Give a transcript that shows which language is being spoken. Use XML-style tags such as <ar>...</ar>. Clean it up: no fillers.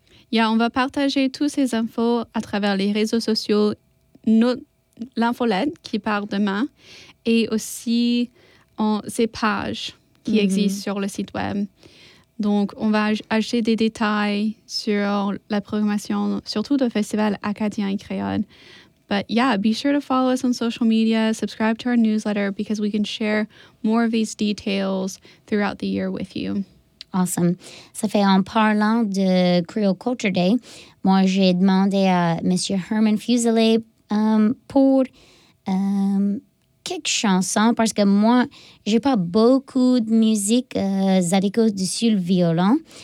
<en>Yeah,</en> <fr>on va partager toutes ces infos à travers les réseaux sociaux, l'infolette qui part demain, et aussi ces pages qui existent sur le site web. Donc, on va acheter des détails sur la programmation, surtout de festival acadien et créole.</fr> <en>But yeah, be sure to follow us on social media, subscribe to our newsletter, because we can share more of these details throughout the year with you. Awesome.</en> <fr>Ça fait en parlant de Creole Culture Day, moi j'ai demandé à Monsieur Herman Fuselier pour quelques chansons, parce que moi, j'ai pas beaucoup de musique zadicose du sur le violon.</fr>